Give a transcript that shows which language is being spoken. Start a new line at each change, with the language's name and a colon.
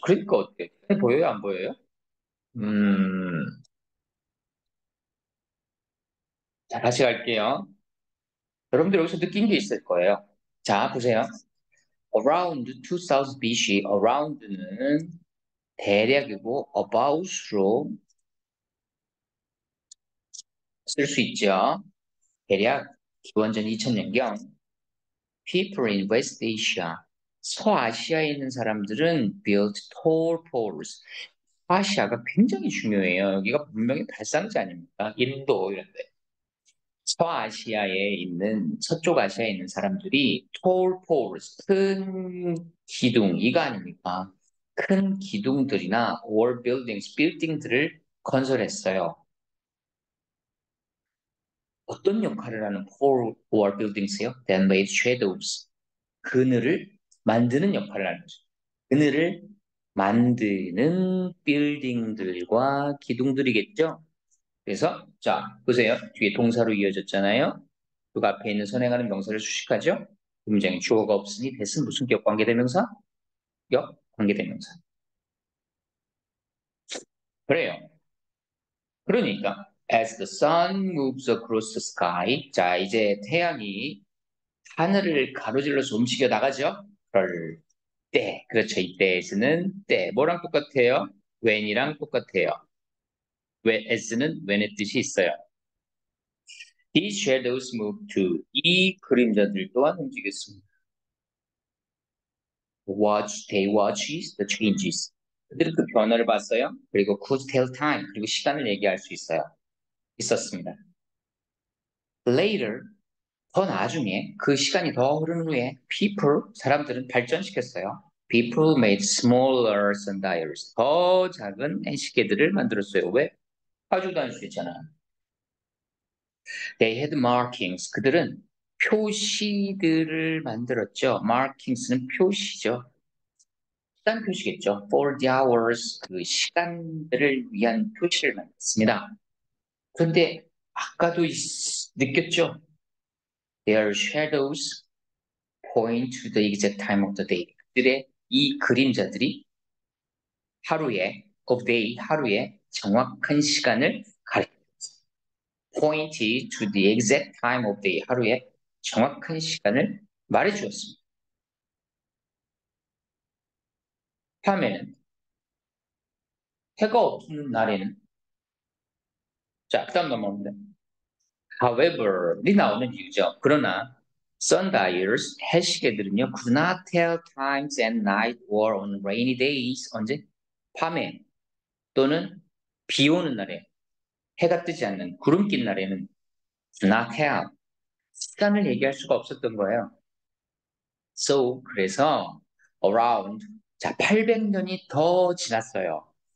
Korean: 그러니까 어때요? 보여요? 안 보여요? 음, 자, 다시 갈게요. 여러분들 여기서 느낀 게 있을 거예요. 자, 보세요.
English: Around 2000 BC,
Korean: around는 대략이고 about으로 쓸 수 있죠. 대략 기원전 2000년경
English: people in West Asia,
Korean: 서아시아에 있는 사람들은
English: built tall poles.
Korean: 아시아가 굉장히 중요해요. 여기가 분명히 발상지 아닙니까? 인도 이런 데. 서아시아에 있는 서쪽 아시아에 있는 사람들이 tall poles, 큰 기둥 이거 아닙니까? 큰 기둥들이나 wall buildings, 빌딩들을 건설했어요. 어떤 역할을 하는 tall wall buildings요?
English: That made shadows.
Korean: 그늘을 만드는 역할을 하는 거죠. 그늘을 만드는 빌딩들과 기둥들이겠죠. 그래서 자 보세요. 뒤에 동사로 이어졌잖아요. 그 앞에 있는 선행하는 명사를 수식하죠. 문장에 주어가 없으니 대신 무슨 격 관계대명사? 역 관계대명사. 그래요.
English: 그러니까 as the sun moves across the sky.
Korean: 자 이제 태양이 하늘을 가로질러서 움직여 나가죠. 그럴 때. 그렇죠. 이때에서는 때. 뭐랑 똑같아요? when이랑 똑같아요. 왜 as는 when의 뜻이 있어요.
English: These shadows move too.
Korean: 이 그림자들 또한 움직였습니다.
English: Watch, they watches the changes.
Korean: 그들은 그 변화를 봤어요.
English: 그리고 could tell time.
Korean: 그리고 시간을 얘기할 수 있어요. 있었습니다. Later, 더 나중에 그 시간이 더 흐른 후에 people, 사람들은 발전시켰어요.
English: People made smaller sundials.
Korean: 더 작은 시계들을 만들었어요. 왜? 가지고 다닐 수 있잖아.
English: They had markings.
Korean: 그들은 표시들을 만들었죠. markings는 표시죠. 시간 표시겠죠.
English: For the hours,
Korean: 그 시간들을 위한 표시를 만들었습니다. 그런데 아까도 느꼈죠.
English: Their shadows point to the exact time of the day.
Korean: 그들의 이 그림자들이 하루에, of day, 하루에 정확한 시간을 가리킵니다.
English: point to the exact time of day.
Korean: 하루에 정확한 시간을 말해주었습니다. 다음에는 해가 없는 날에는 자, 그다음 넘어갑니다. However이 나오는 이유죠.
English: 그러나 sundials, 해시계들은요, could not tell times at night or on rainy days.
Korean: 언제? 밤에 또는 비 오는 날에 해가 뜨지 않는 구름 낀 날에는
English: could not tell.
Korean: 시간을 얘기할 수가 없었던 거예요. So 그래서 around 자 800년이 더 지났어요.